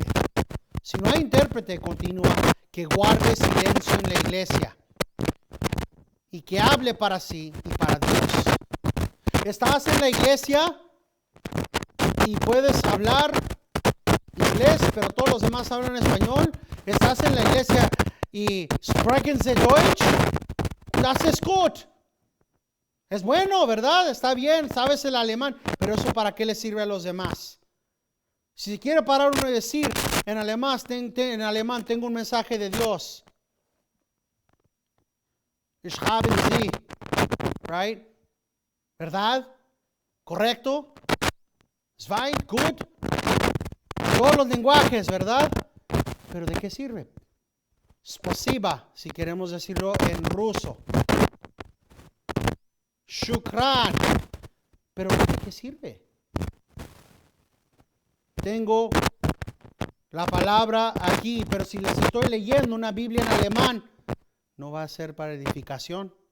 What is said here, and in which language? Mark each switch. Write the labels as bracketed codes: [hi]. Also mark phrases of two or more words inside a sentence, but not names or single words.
[es] Si no hay intérprete, continúa, que guarde silencio en la iglesia y que hable para sí y para Dios. Estás en la iglesia y puedes hablar inglés, pero todos los demás hablan español. Estás en la iglesia y [de] sprechen Sie Deutsch. Das ist gut. [es] Es bueno, ¿verdad? Está bien, sabes el alemán, pero eso ¿para qué le sirve a los demás? Si quiere parar uno y decir en alemán, tengo un mensaje de Dios. [de] Ich habe Sie, [en] right? [es] ¿Verdad? ¿Correcto? [de] Zwei, gut. [es] Todos los lenguajes, ¿verdad? Pero ¿de qué sirve? Spasiba, si queremos decirlo en ruso. Shukran. Pero ¿de qué sirve? Tengo la palabra aquí, pero si les estoy leyendo una Biblia en alemán, no va a ser para edificación.